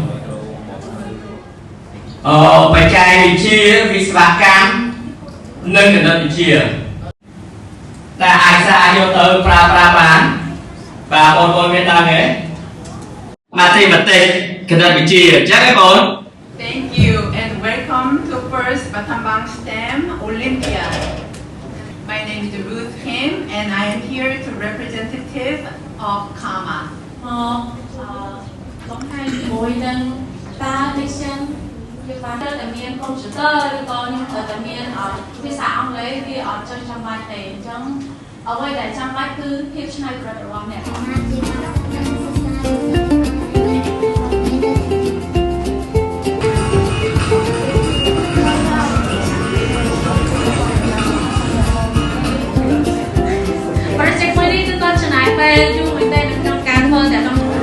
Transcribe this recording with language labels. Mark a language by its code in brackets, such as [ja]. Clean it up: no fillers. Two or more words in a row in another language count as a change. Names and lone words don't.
[km] បច្ចេកវិទ្យាវិស្វកម្មនិងគណិតវិទ្យាតែអាចសារយកទៅប្រើប្រាស់បានបាទបងប្អូនមានតាមទេMathematicsគណិតវិទ្យាអញ្ចឹងឯងបង [en] Thank you and welcome to first Battambang STEM Olympiad. My name is Ruth Kim and I am here to representative of KAMA. [km] បងហើយជាមួយនឹងតា Diction យើងបានតែមានកុំព្យូទ័រឬក៏ខ្ញុំត្រូវតែមានភាសាអង់គ្លេសវាអត់ចង់ចាំបាច់ទេអញ្ចឹងអ្វីដែលចាំបាច់គឺភាពច្នៃប្រឌិតរបស់អ្នក Project មួយនេះគឺគាត់ចំណាយពេលយូរមែនទែនក្នុងការធ្វើតែក្នុង